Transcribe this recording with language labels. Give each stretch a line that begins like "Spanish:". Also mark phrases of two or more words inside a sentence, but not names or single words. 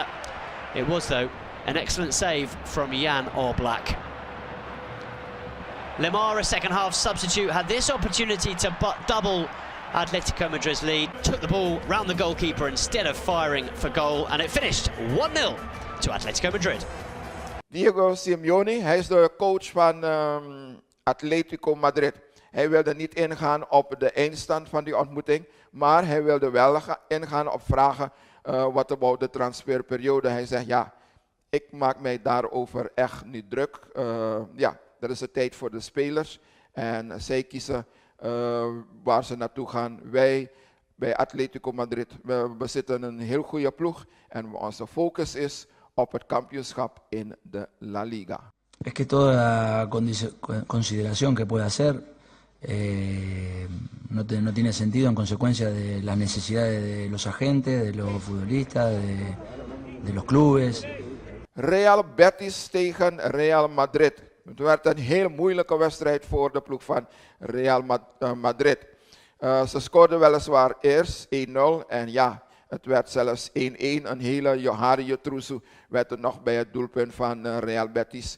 English: It was, though, an excellent save from Jan Oblak. Lemar, a second half substitute, had this opportunity to double Atletico Madrid's lead, took the ball round the goalkeeper instead of firing for goal, and it finished 1-0 to Atletico Madrid.
Dutch: Diego Simeone, hij is de coach van Atletico Madrid. Hij wilde niet ingaan op de eindstand van die ontmoeting, maar hij wilde wel ingaan op vragen wat about de transferperiode. Hij zegt, ja, ik maak mij daarover echt niet druk. Ja, dat is de tijd voor de spelers en zij kiezen waar ze naartoe gaan. Wij bij Atletico Madrid, we bezitten een heel goede ploeg en onze focus is op het kampioenschap in de La Liga.
Spanish: Es que toda consideración que pueda hacer no tiene sentido en consecuencia de las necesidades de los agentes, de los futbolistas, de los clubes.
Dutch: Real Betis tegen Real Madrid. Het werd een heel moeilijke wedstrijd voor de ploeg van Real Madrid. Ze scoorden weliswaar eerst 1-0 en ja, het werd zelfs 1-1. Een hele Johari Yotrusu werd er nog bij het doelpunt van Real Betis.